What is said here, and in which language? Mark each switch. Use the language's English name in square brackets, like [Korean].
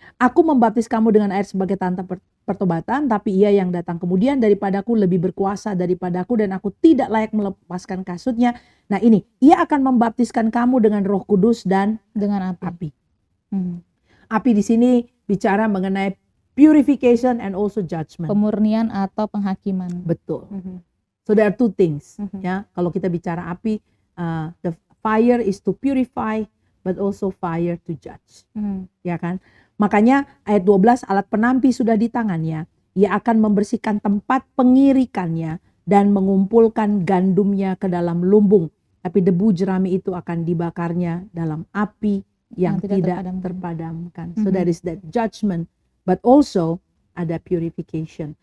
[Indonesian] Aku membaptis kamu dengan air sebagai tanda pertobatan, tapi ia yang datang kemudian daripadaku lebih berkuasa daripadaku dan aku tidak layak melepaskan kasutnya. Nah ini, ia akan membaptiskan kamu dengan Roh Kudus dan dengan api. Api di sini bicara mengenai [English] purification and also judgment. [Indonesian] Pemurnian atau penghakiman. [English] Betul. So there are two things. [Indonesian] Ya, kalau kita bicara api, [English] the fire is to purify, but also fire to judge. [Indonesian] Ya kan? Makanya ayat 12, alat penampi sudah di tangannya. Ia akan membersihkan tempat pengirikannya dan mengumpulkan gandumnya ke dalam lumbung. Tapi debu jerami itu akan dibakarnya dalam api yang tidak terpadamkan. [English] So there is that judgment. But also ada purification.